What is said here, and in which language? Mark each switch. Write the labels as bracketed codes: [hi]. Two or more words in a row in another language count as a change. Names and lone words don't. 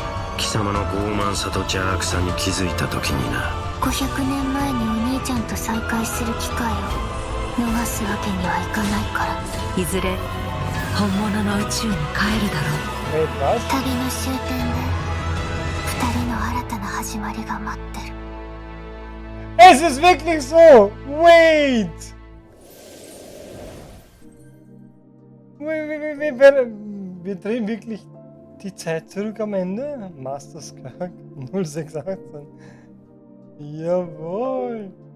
[ja] 貴様の傲慢さと邪悪さに気づいた時にな。 500年前にお兄ちゃんと再会する機会を逃すわけにはいかないから。いずれ本物の宇宙に帰るだろう。 [de] Wait, was? [ja] 旅の終点で二人の新たな始まりが待ってる。 [de] Es ist wirklich so! Wait! Wir drehen wirklich die Zeit zurück am Ende? Master Skirk 0618. Jawohl!